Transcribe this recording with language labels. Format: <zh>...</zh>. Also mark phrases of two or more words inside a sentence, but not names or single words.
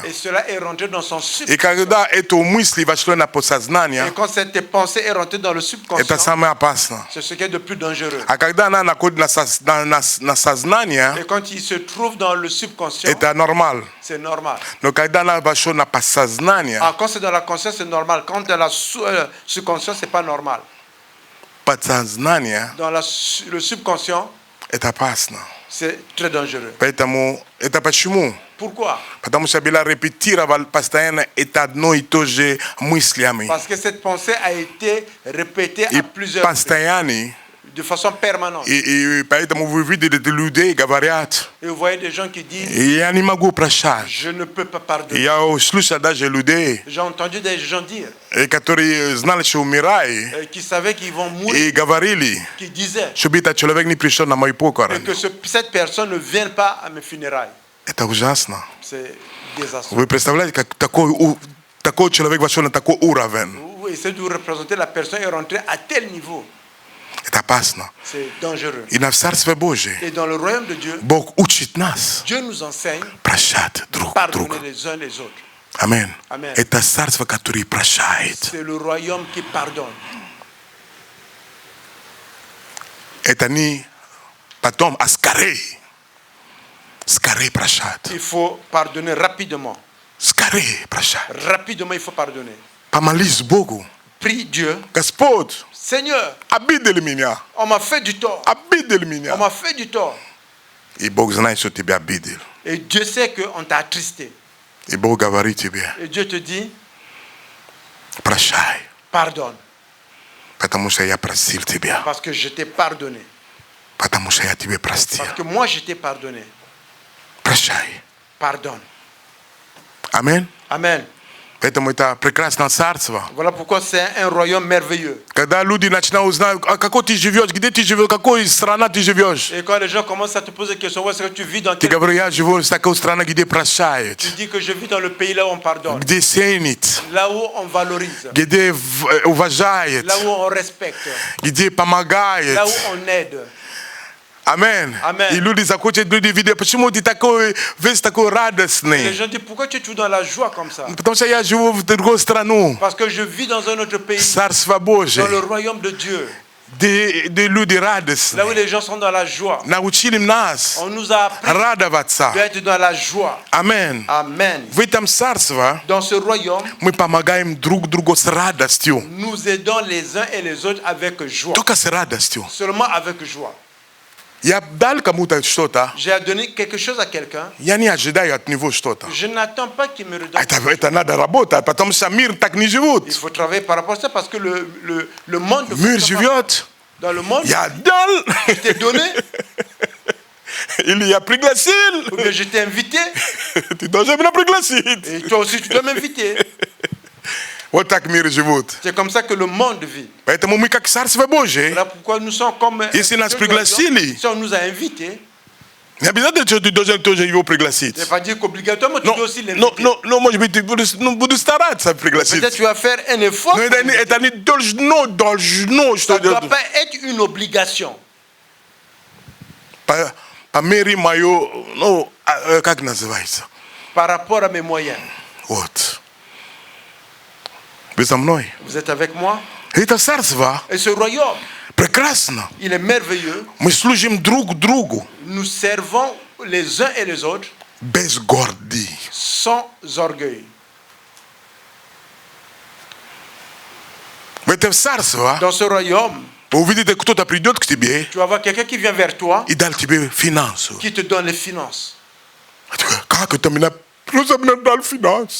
<fr>et cela est rentré dans son</fr> <ru>И</ru> <fr>subconscient.</fr> <ru>когда эту мысль вошло на подсознание,</ru> <fr>Et quand cette pensée est rentrée dans le</fr> <ru>это</ru> <fr>subconscient,</fr> <ru>самое опасное.</ru> <fr>c'est ce qui est de plus dangereux.</fr> <ru>А когда она находится на сознание,</ru> <fr>Et quand il se trouve dans le subconscient,</fr> <ru>это нормально.</ru> <fr>c'est normal.</fr> <ru>Но когда она вошла на подсознание,</ru> <fr>Ah, quand c'est dans la conscience, c'est normal. Quand dans la subconscient, c'est pas normal.</fr> <ru>подсознание,</ru> <fr>Dans le subconscient,</fr> <ru>это опасно.</ru> <fr>c'est très dangereux.</fr> <ru>Поэтому это почему?</ru> <fr>Pourquoi?</fr> <ru>Потому что Билла репетировал постоянно это одно и то же мыслями.</ru> <fr>Parce que cette pensée a été répétée</fr> <ru>И</ru> <fr>à plusieurs reprises,</fr> <ru>постоянно.</ru> <fr>de façon permanente.</fr> <ru>И поэтому вы видите, людей говорят,</ru> <fr>Et vous voyez des gens qui disent,</fr> <ru>я не могу прощать.</ru> <fr>je ne peux pas pardonner.</fr> <ru>Я слышал даже людей,</ru> <fr>J'ai entendu des gens dire,</fr> <ru>которые знали, что умирают,</ru> <fr>qui savaient qu'ils vont mourir,</fr> <ru>и говорили,</ru> <fr>qui disaient,</fr> <ru>чтобы этот человек не пришел на мой</ru> <fr>et</fr> <ru>похорон.</ru> <fr>que cette personne ne vienne pas à mes funérailles.</fr> <ru>Это ужасно.</ru> <fr>C'est désastreux.</fr> <ru>Вы представляете, как такой человек вошел на такой уровень?</ru> <fr>Vous essayez de vous représenter, la personne est rentrée à tel niveau.</fr> <ru>Это опасно.</ru> <fr>C'est dangereux.</fr> <ru>И на Царстве Божие</ru> <fr>Et dans le royaume de Dieu,</fr> <ru>Бог учит нас</ru> <fr>Dieu nous enseigne</fr> <ru>прощать друг</ru> <fr>pardonner</fr> <ru>друга.</ru> <fr>les uns les autres.</fr> <ru>Аминь.</ru> <fr>Amen.</fr> <ru>Это Царство, которое прощает. C'est le royaume qui pardonne. Это не потом, а скорее. Скорее прощать.</ru> <fr>Il faut pardonner rapidement.</fr> <ru>Скорее прощать.</ru> <fr>Rapidement, il faut pardonner.</fr> <ru>Помолись Богу.</ru> <fr>Prie Dieu.</fr> <ru>Господь,</ru> <fr>Seigneur,</fr> <ru>обидели меня.</ru> <fr>on m'a fait du tort.</fr> <ru>Обидели</ru> <fr>On</fr> <ru>меня.</ru> <fr>m'a fait du tort.</fr> <ru>И Бог знает, что тебя обидел.</ru> <fr>Et Dieu sait qu'on t'a attristé.</fr> <ru>И Бог говорит тебе,</ru> <fr>Et Dieu te dit,</fr> <ru>прощай.</ru> <fr>pardonne.</fr> <ru>Потому что я простил тебя.</ru> <fr>Parce que je t'ai pardonné.</fr> <ru>Потому что я тебе простил.</ru> <fr>Parce que moi, je t'ai pardonné.</fr> <ru>Прощай.</ru> <fr>Pardonne.</fr> <ru>Аминь.</ru> <fr>Amen.</fr> <ru>Поэтому это прекрасное царство.</ru> <fr>Voilà pourquoi c'est un royaume merveilleux.</fr> <ru>Когда люди начинают узнать, а какой ты живешь, где ты живешь, какой страна ты живешь.</ru> <fr>Et quand les gens commencent à te poser des questions, où est-ce que tu vis dans</fr> <ru>Ты</ru> <fr>quel</fr> <ru>говоришь, я живу в такой стране, где прощают,</ru> <fr>Tu dis que je vis dans le pays là où on pardonne,</fr> <ru>где ценит,</ru> <fr>là où on valorise,</fr> <ru>где уважает,</ru> <fr>là où on respecte,</fr> <ru>где помогает.</ru> <fr>là où on aide.</fr> <ru>Аминь.</ru> <fr>Amen.</fr> <ru>И люди захотят люди видеть, почему ты такой, весь такой</ru> <fr>Les</fr> <ru>радостный.</ru> <fr>gens disent pourquoi tu es toujours dans la joie comme ça?</fr> <ru>Потому что я живу в другой страну.</ru> <fr>Parce que je vis dans un autre pays,</fr> <ru>Царство</ru> <fr>dans le</fr> <ru>Божие.</ru> <fr>royaume de Dieu,</fr> <ru>Где люди</ru> <fr>là où</fr> <ru>радостные.</ru> <fr>les gens sont dans la joie.</fr> <ru>Научили нас</ru> <fr>On nous a appris</fr> <ru>радоваться.</ru> <fr>d'être dans la joie.</fr> <ru>Аминь.</ru> <fr>Amen.</fr> <ru>В этом царстве</ru> <fr>Dans ce royaume,</fr> <ru>мы помогаем друг другу с радостью.</ru> <fr>nous aidons les uns et les autres avec joie.</fr> <ru>Только с радостью.</ru> <fr>Seulement avec joie.</fr> <ru>Я дал кому-то что-то,</ru> <fr>J'ai donné quelque chose à quelqu'un.</fr> <ru>я не ожидаю от него что-то.</ru> <fr>Je n'attends pas qu'il me redonne.</fr> <ru>Это надо работать, потому что мир так не живет.</ru> <fr>Il faut travailler par rapport à ça parce que le monde ne</fr> <ru>Мир</ru> <fr>fonctionne pas.</fr> <ru>живет,</ru> <fr>Dans le monde,</fr> <ru>я дал,</ru> <fr>je t'ai donné,</fr> <ru>или я пригласил.</ru> <fr>ou bien je t'ai invité,</fr> <ru>Ты должен меня пригласить.</ru> <fr>et toi aussi tu dois m'inviter.</fr> <ru>Вот так мир живет.</ru> <fr>C'est comme ça que le monde vit.</fr> <ru>Поэтому мы как Царство Божие,</ru> <fr>Voilà pourquoi nous sommes comme...</fr> <ru>Если нас пригласили,</ru> <fr>Si on nous a invités,</fr> <ru>Не обязательно, что ты должен тоже его пригласить.</ru> <fr>Ça ne veut pas dire qu'obligatoirement tu Non, dois aussi non, l'inviter. non, non, moi je vais te</fr> <ru>буду стараться пригласить.</ru> <fr>Peut-être tu vas faire un effort.</fr> <ru>Но это не должно,</ru> <fr>Ça</fr> <ru>что</ru> <fr>ne doit pas être une obligation.</fr> <ru>по мере мое, ну, как называется?</ru> <fr>Par rapport à mes moyens.</fr> <ru>Вот. Вы со мной?</ru> <fr>Vous êtes avec moi?</fr> <ru>Это царство</ru> <fr>Et ce royaume,</fr> <ru>прекрасно.</ru> <fr>il est merveilleux.</fr> <ru>Мы служим друг другу</ru> <fr>Nous servons les uns et les autres</fr> <ru>без гордыни.</ru> <fr>sans orgueil.</fr> <ru>В это царство</ru> <fr>Dans ce royaume,</fr> <ru>вы увидите, кто-то придет к тебе</ru> <fr>tu vas voir quelqu'un qui vient vers toi,</fr> <ru>и дал тебе финансу.</ru> <fr>qui te donne les finances.</fr> <ru>Как это меня? Просто мне дал финанс.</ru>